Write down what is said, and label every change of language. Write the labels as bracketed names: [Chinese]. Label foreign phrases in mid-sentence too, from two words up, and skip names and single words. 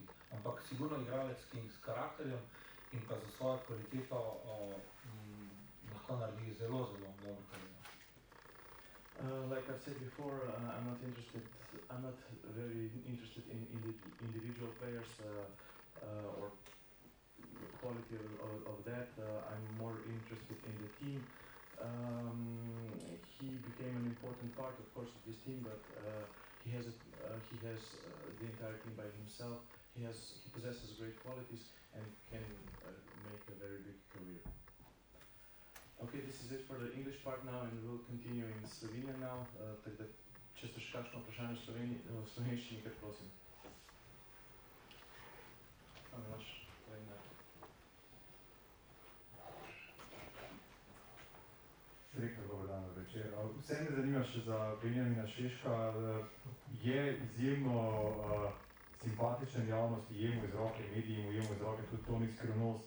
[Slovenian] Ampak sigurno igralec, ki s karakterjem in pa za svojo kvaliteto lahko naredi zelo dobro kariero. [English] Like I've said before, I'm not very interested in individual players or quality of that. I'm more interested in the team. He became an important part, of course, of this team, but he has the entire team by himself. He possesses great qualities and can make a very big career. Okay, this is it for the English part now, and we'll continue in Slovenian now. [Slovenian] Tako da, če ste še kakšno vprašanje v slovenščini, kar prosim. Selektor, dober dan, večer. Vse me zanima še za Benjamina Šeška. Je izjemno simpatičen javnosti, jemu iz roke medijem, jemu iz roke tudi to ni skrivnost.